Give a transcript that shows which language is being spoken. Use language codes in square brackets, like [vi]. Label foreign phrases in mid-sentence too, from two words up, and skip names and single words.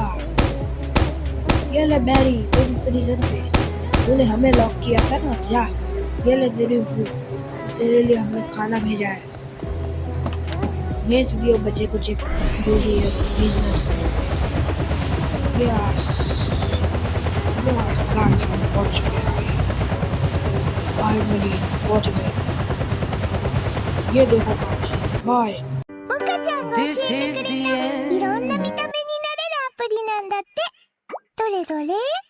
[hi] ये ले मैरी, तुम प्रिजन पे तूने हमें लॉक किया था ना, जा ये ले तेरी फूड, तेरे लिए हमने खाना भेजा है, भेज दियो बचे कुछ जो भी है बिजनेस। [en] Yes guys, [hi] हम पहुंच गए, फाइनली पहुंच गए। ये देखो गाइस, बाय। [ja] モカちゃんが教えてくれたいろんな見た目になれるアプリなんだって。どれどれ